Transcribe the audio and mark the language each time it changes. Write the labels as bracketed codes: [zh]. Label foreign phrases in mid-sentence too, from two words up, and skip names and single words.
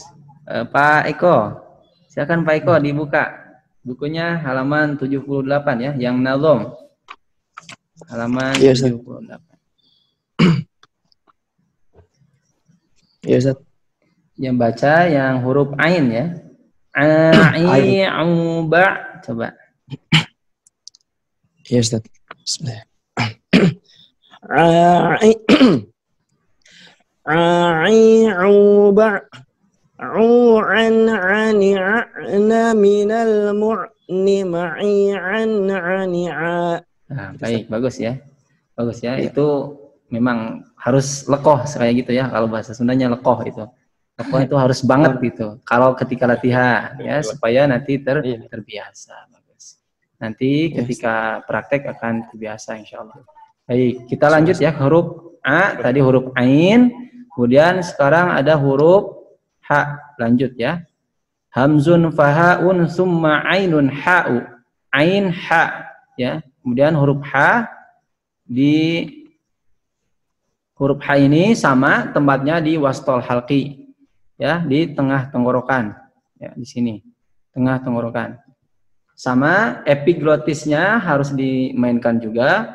[id] Pak Eko, silakan Pak Eko dibuka bukunya halaman 78 ya, yang nazom. Halaman 78. Ya Ustaz. Yang baca yang huruf ain ya. Ai, ba, coba. Ya Ustaz. Bismillah. Ai, ba, an, ani, na, minal, mu'ni, ma'i, an, ani, a. Nah, baik, bagus ya. Bagus ya. Itu memang harus lekoh kayak gitu ya. Kalau bahasa Sundanya lekoh itu. Lekoh itu harus banget gitu. Kalau ketika latihan ya, supaya nanti terbiasa. Bagus. Nanti ketika praktek akan terbiasa [ar] إن شاء الله. [id] Baik, kita lanjut ya ke huruf A. Tadi huruf ain. Kemudian sekarang ada huruf ha. Lanjut ya. [ar] همز فهاء ثم عين حاء. [id] Ain ha ya. Kemudian huruf ha di huruf H ini sama tempatnya di [ar] وسط الحلق [id] ya, di tengah tenggorokan ya, di sini tengah tenggorokan. Sama epiglotisnya harus dimainkan juga.